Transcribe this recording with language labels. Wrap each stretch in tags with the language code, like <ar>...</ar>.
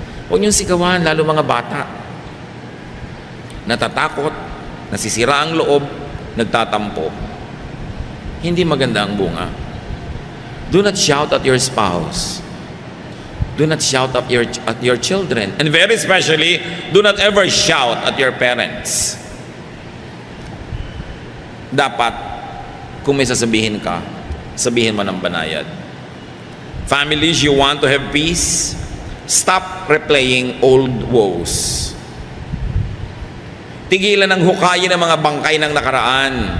<tl>Huwag nyo sigawan, lalo mga bata. Natatakot, nasisira ang loob, nagtatampo. Hindi maganda ang bunga.</tl> <en>Do not shout at your spouse. Do not shout at your children. And very especially, do not ever shout at your parents.</en> <tl>Dapat, kung may sasabihin ka, sabihin mo ng banayad.</tl> <en>Families, you want to have peace? Stop replaying old woes.</en> <tl>Tigilan ng hukayin ng mga bangkay ng nakaraan.</tl>